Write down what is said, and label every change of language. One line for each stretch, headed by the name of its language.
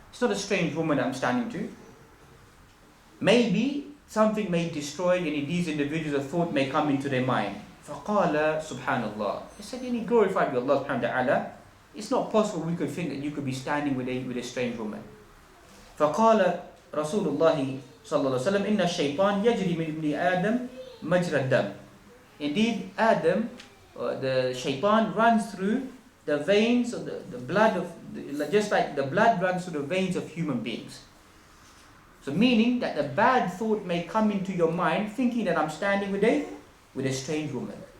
English: It's not a strange woman I'm standing to. Maybe something may destroy these individuals, a thought may come into their mind." فَقَالَ Subhanallah. He said, glorified be Allah subhanahu wa ta'ala. It's not possible we could think that you could be standing with a strange woman.
Arabic: فَقَالَ رسول الله صلى الله عليه وسلم إن الشيطان يجري من ابن آدم مجرى الدم.
English: Indeed, Adam, the shaitan runs through the veins of the blood of, just like the blood runs through the veins of human beings. So meaning that the bad thought may come into your mind thinking that I'm standing with a strange woman.